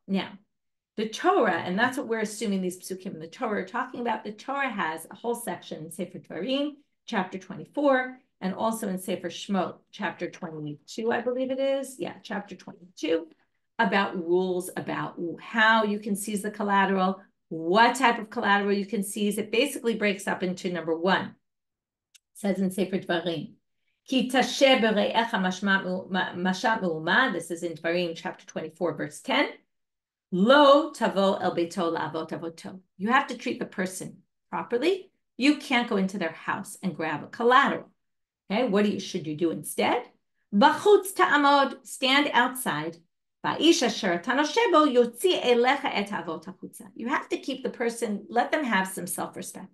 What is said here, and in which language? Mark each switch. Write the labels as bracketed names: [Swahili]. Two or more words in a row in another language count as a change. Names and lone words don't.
[English] Now, the Torah, and that's what we're assuming these psukim in the Torah are talking about, the Torah has a whole section in Sefer Dvarim, chapter 24, and also in Sefer Shmuel, chapter 22, I believe it is. Yeah, chapter 22, about rules about how you can seize the collateral, what type of collateral you can seize. It basically breaks up into number one. It says in Sefer Dvarim, [Hebrew] כי תשה ברעך משאת מאומה, [English] this is in Dvarim, chapter 24, verse 10, [Hebrew] לא תבא אל ביתו לעבט עבטו. [English] You have to treat the person properly. You can't go into their house and grab a collateral. Okay, what should you do instead? [Hebrew] בחוץ תעמד, [English] stand outside. You have to keep the person, let them have some self-respect.